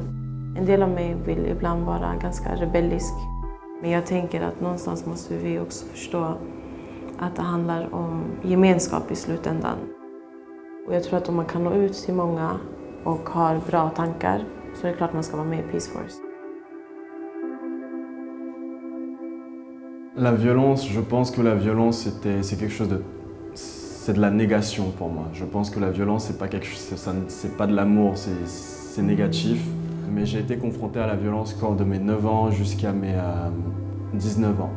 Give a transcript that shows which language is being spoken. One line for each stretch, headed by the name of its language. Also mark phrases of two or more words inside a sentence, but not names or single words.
Swedish: En del av mig vill ibland vara ganska rebellisk. Men jag tänker att någonstans måste vi också förstå att det handlar om gemenskap i slutändan. Och jag tror att om man kan nå ut till många och har bra tankar så är det klart man ska vara med i Peace Force.
French: La violence, je pense que la violence c'est quelque chose de... C'est de la négation pour moi. Je pense que la violence c'est pas quelque chose, c'est pas de l'amour, c'est négatif. Mais j'ai été confronté à la violence quand de mes 9 ans jusqu'à mes 19 ans.